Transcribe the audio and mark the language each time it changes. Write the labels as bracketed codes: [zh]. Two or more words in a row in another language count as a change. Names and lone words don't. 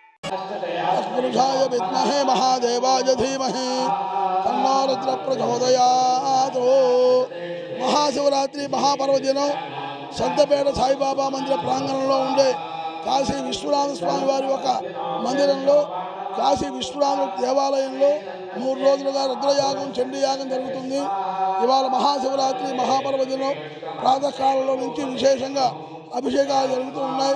[sa] तत्पुरुषाय विद्महे महादेवाय धीमहि तन्नो रुद्र प्रचोदयात्। [te] మహాశివరాత్రి మహాపర్వదినం సంతపేట సాయిబాబా మందిర ప్రాంగణంలో ఉండే కాశీ విశ్వనాథ స్వామి వారి ఒక మందిరంలో కాశీ విశ్వనాథ దేవాలయంలో 3 రోజులుగా రుద్రయాగం చండీయాగం జరుగుతుంది. ఇవాళ మహాశివరాత్రి మహాపర్వదినం ప్రాతకాలంలో నుంచి విశేషంగా అభిషేకాలు జరుగుతూ ఉన్నాయి.